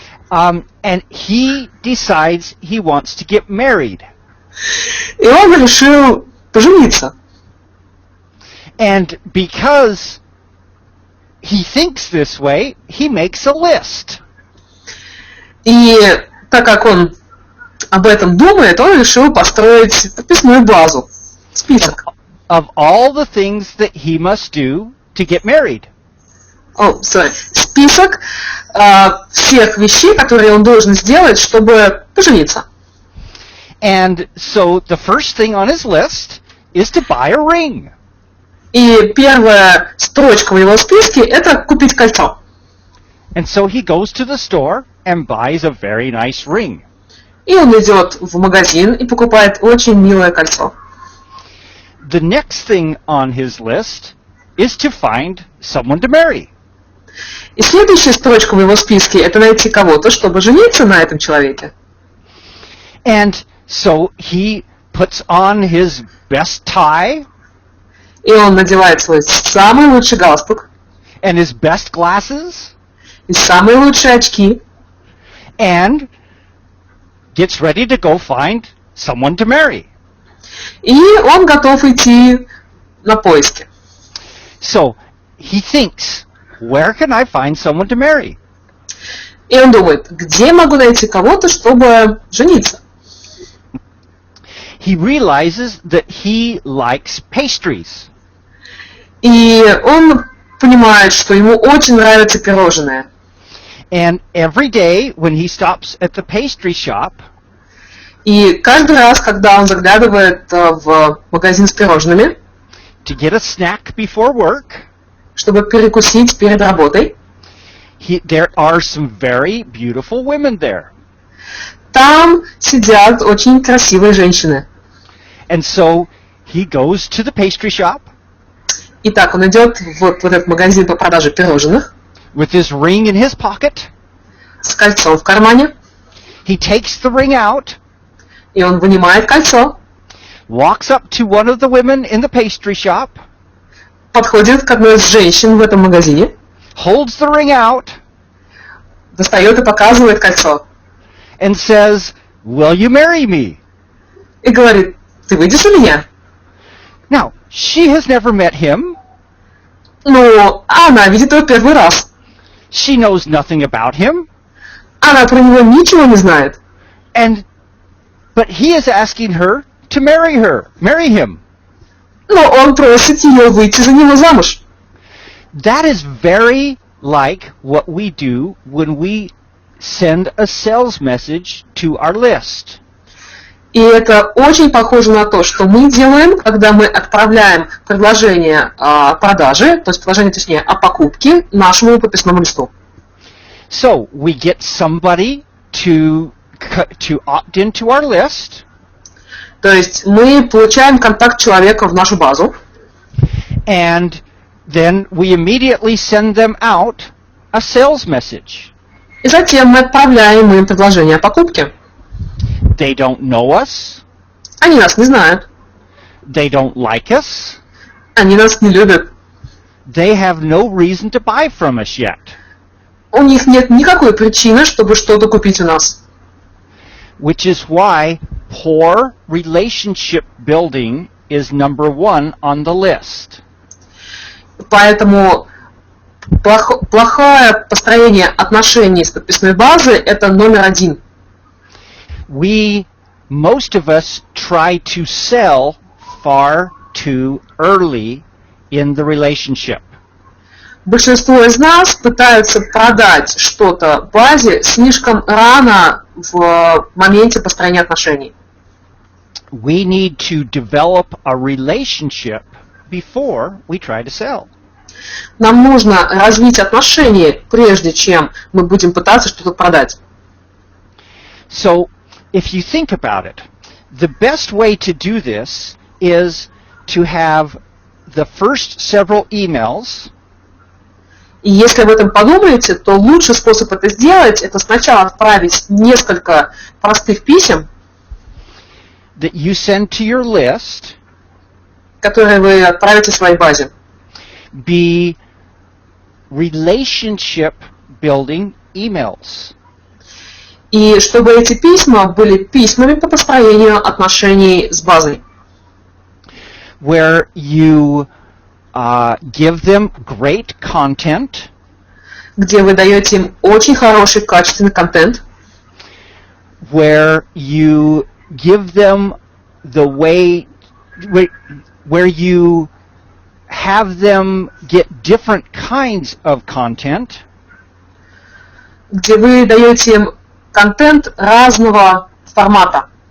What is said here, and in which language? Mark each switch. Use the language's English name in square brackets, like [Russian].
[English] And he decides he wants to get married. [Russian] И он решил пожениться. [English] And because he thinks this way, he makes a list. [Russian] И так как он об этом думает, он решил построить подписную базу, список. [English] Of all the things that he must do to get married. [Russian] Список всех вещей, которые он должен сделать, чтобы пожениться. [English] And so the first thing on his list is to buy a ring. [Russian] И первая строчка в его списке – это купить кольцо. [English] And so he goes to the store and buys a very nice ring. [Russian] И он идет в магазин и покупает очень милое кольцо. [English] The next thing on his list is to find someone to marry. [Russian] И следующая строчка в его списке – это найти кого-то, чтобы жениться на этом человеке. [English] And so he puts on his best tie. [Russian] И он надевает свой самый лучший галстук. [English] And his best glasses. [Russian] И самые лучшие очки. [English] And gets ready to go find someone to marry. [Russian] И он готов идти на поиски. [English] So he thinks, where can I find someone to marry? [Russian] И он думает, где могу найти кого-то, чтобы жениться? [English] he realizes that he likes pastries. [Russian] И он понимает, что ему очень нравятся пирожные. [English] And every day when he stops at the pastry shop, [Russian] И каждый раз, когда он заглядывает в магазин с пирожными, [English] to get a snack before work, [Russian] чтобы перекусить перед работой, [English] there are some very beautiful women there. [Russian] там сидят очень красивые женщины. [English] And so he goes to the pastry shop [Russian] Итак, он идет в этот магазин по продаже пирожных [English] with his ring in his pocket. [Russian] с кольцом в кармане, [English] He takes the ring out, [Russian] и он вынимает кольцо, [English] walks up to one of the women in the pastry shop, [Russian] подходит к одной из женщин в этом магазине, [English] holds the ring out, [Russian] достает и показывает кольцо, [English] and says, "Will you marry me?" [Russian] и говорит: «Ты выйдешь за меня?» [English] Now, she has never met him. [Russian] Ну, она видит его первый раз. [English] She knows nothing about him. [Russian] Она про него ничего не знает. [English] But he is asking her to marry him. [Russian] Но он просит ее выйти за него замуж. [English] That is very like what we do when we send a sales message to our list. [Russian] И это очень похоже на то, что мы делаем, когда мы отправляем предложение о продаже, то есть предложение, точнее, о покупке нашему подписному листу. [English] So we get somebody to opt into our list. [Russian] То есть мы получаем контакт человека в нашу базу. [English] And then we immediately send them out a sales message. [Russian] И затем мы отправляем им предложение о покупке. [English] They don't know us. [Russian] Они нас не знают. [English] They don't like us. [Russian] Они нас не любят. [English] They have no reason to buy from us yet. [Russian] У них нет никакой причины, чтобы что-то купить у нас. [English] Which is why poor relationship building is number one on the list. [Russian] Поэтому плохое построение отношений с подписной базой – это номер один. [English] Most of us try to sell far too early in the relationship. [Russian] Большинство из нас пытаются продать что-то базе слишком рано в моменте построения отношений. [English] We need to develop a relationship before we try to sell. [Russian] Нам нужно развить отношения, прежде чем мы будем пытаться что-то продать. [English] So, if you think about it, the best way to do this is to have the first several emails. [Russian] И если об этом подумаете, то лучший способ это сделать – это сначала отправить несколько простых писем, [English] That you send to your list, [Russian] которые вы отправите своей базе. [English] be relationship building emails. [Russian] И чтобы эти письма были письмами по построению отношений с базой. [English] Where you give them great content, [Russian] Где вы даете им очень хороший, качественный контент. [English] where you give them the way, where you have them get different kinds of content, [Russian] Где вы даете им контент разного формата.